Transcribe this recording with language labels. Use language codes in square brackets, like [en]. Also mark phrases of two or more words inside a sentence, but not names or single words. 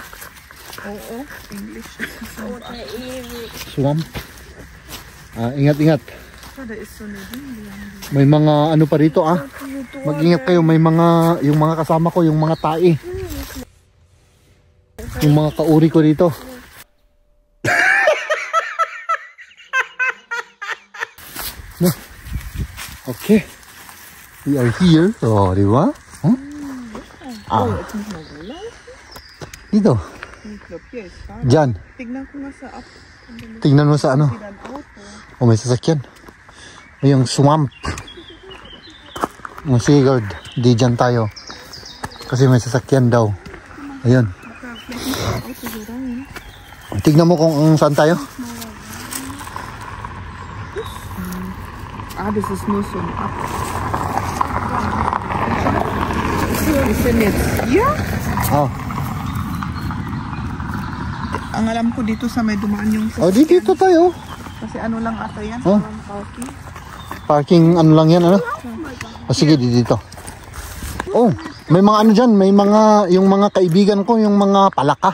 [tl] Oo, English. Swamp. Ingat. May mga pa rito ah. Mag-ingat kayo, may mga yung mga kasama ko, yung mga tae. Yung mga kauri ko dito. Okay. [en] We are here. [tl] Oh, di ba? Huh? Dito. Diyan. Tignan ko nga sa up. Tingnan mo sa Oh, may sasakyan. May yung swamp. Sige, guard. Di dyan tayo. Kasi may sasakyan daw. Ayun. Tignan mo kung saan tayo. [de] Das ist nur so ein Ab. Wir sind jetzt hier. Oh. [tl] Ang alam ko dito sa may dumaan yung Oh, dito tayo. Kasi ano lang ata yan, Oh. parking. Parking ano lang yan, ano? Oh, sige, dito. Oh, may mga ano dyan, may mga, yung mga kaibigan ko, yung mga palaka.